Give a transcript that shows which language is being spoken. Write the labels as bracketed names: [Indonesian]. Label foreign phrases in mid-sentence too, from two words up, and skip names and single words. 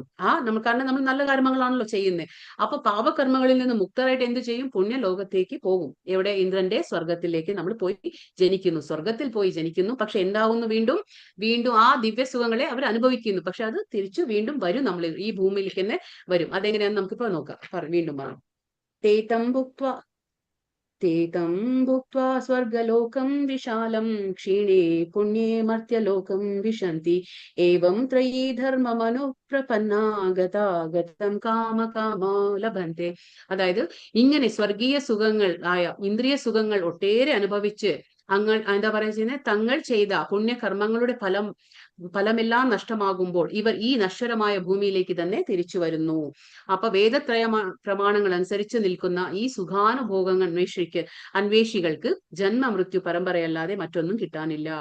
[Malayalam] കാരണം നമ്മൾ നല്ല കർമ്മങ്ങളാണല്ലോ ചെയ്യുന്നത്. അപ്പൊ പാപകർമ്മങ്ങളിൽ നിന്ന് മുക്തരായിട്ട് എന്ത് ചെയ്യും? പുണ്യലോകത്തേക്ക് പോകും. എവിടെ? ഇന്ദ്രന്റെ സ്വർഗത്തിലേക്ക് നമ്മൾ പോയി ജനിക്കുന്നു, സ്വർഗത്തിൽ പോയി ജനിക്കുന്നു. പക്ഷെ എന്താവുന്നു? വീണ്ടും വീണ്ടും ആ ദിവ്യസുഖങ്ങളെ അവർ അനുഭവിക്കുന്നു. പക്ഷെ അത് തിരിച്ചു വീണ്ടും വരും, നമ്മൾ ഈ ഭൂമിയിലേക്ക് തന്നെ വരും. അതെങ്ങനെയാന്ന് നമുക്കിപ്പോ നോക്കാം. വീണ്ടും പറയാം. [Sanskrit] ते तं भुक्त्वा स्वर्गलोकं विशालं क्षीणे पुण्ये मर्त्यलोकं विशन्ति एवं त्रयी धर्ममनुप्रपन्ना गतागतं കാമകാമോ ലഭന്തെ. [Malayalam] അതായത് ഇങ്ങനെ സ്വർഗീയ സുഖങ്ങൾ ആയ ഇന്ദ്രിയ സുഖങ്ങൾ ഒട്ടേറെ അനുഭവിച്ച് എന്താ പറയുക, തങ്ങൾ ചെയ്ത പുണ്യകർമ്മങ്ങളുടെ ഫലമെല്ലാം നഷ്ടമാകുമ്പോൾ ഇവർ ഈ നശ്വരമായ ഭൂമിയിലേക്ക് തന്നെ തിരിച്ചു വരുന്നു. അപ്പൊ വേദത്രയ പ്രമാണങ്ങൾ അനുസരിച്ച് നിൽക്കുന്ന ഈ സുഖാനുഭോഗങ്ങൾ അന്വേഷികൾക്ക് ജന്മമൃത്യു പരമ്പരയല്ലാതെ മറ്റൊന്നും കിട്ടാനില്ല.